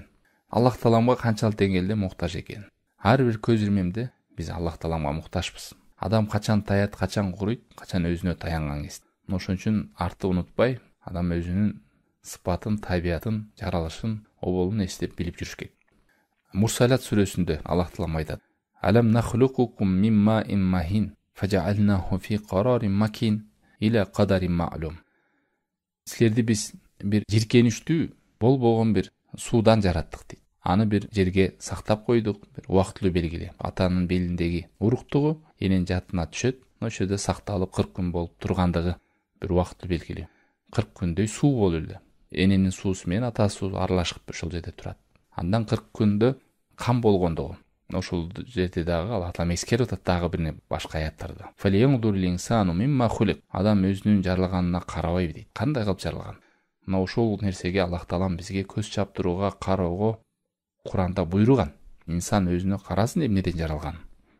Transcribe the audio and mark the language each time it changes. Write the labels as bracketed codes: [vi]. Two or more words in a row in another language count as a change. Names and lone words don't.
[ky] Аллах Тааламга канчалык деңгээлде муктаж экенин. Ар бир көз ирмемде биз Аллах Тааламга муктажбыз. Адам качан таят, качан куруйт, качан өзүнө таянган кез. Ошон үчүн артты унутпай, адам өзүнүн сыпатын, табиятын, жаралышын, оболун эстеп билип жүрүш керек. [ar] Мурсалат сүрөсүндө Аллах Таалам айтат: "ألم نخلقكم من ماء مهين فجعلناه في قرار مكين إلى قدر معلوم." [ky] Силерди биз бир жиркеничтүү болбогон бир суудан жараттык дейт. Аны бир жерге сактап койдук, бир убактылуу белгиле. Атанын белиндеги уруктугу эненин жатына түшөт, ошол жерде сакталып 40 күн болуп тургандыгы бир убактылуу белгиле. 40 күндөй суу болуп эле. Эненин суусу менен атасы суу аралашып ошол жерде турат. Андан 40 күндө кан болгондугу. Ошол жерде дагы Аллах Таала эскерип атат дагы бир башка аяттарда. [ar] "فلينظر الإنسان مم خلق." [ky] Адам өзүнүн жаралганына карабайбы дейт. Кандай кылып жаралган? Мына ошол нерсеге Аллах Таалам бизге көз чаптырууга, кароого Куранда буйруган. Инсан өзүнө карасын эмнеден жаралган.